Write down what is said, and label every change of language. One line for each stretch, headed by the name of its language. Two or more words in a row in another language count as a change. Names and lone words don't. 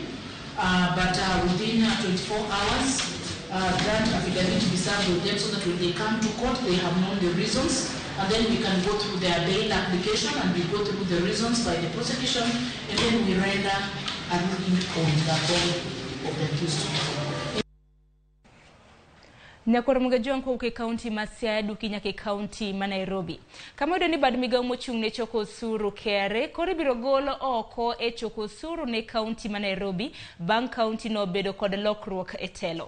English: But within 24 hours, that affidavit will be served with them so that when they come to court, they have known the reasons. And then we can go through their bail application and we go through the reasons by the prosecution, and then we render a ruling on the bond of the accused.
Luo (Kenya and Tanzania): Nyakoro mga joang ko ke county ma Siaya duki nyake county ma Nairobi. Kama udo ni bad migawo mochung' ne choko osuru KRA koro biro golo oko e choko osuru ne county ma Nairobi bang county no bedo kod lokruok e telo.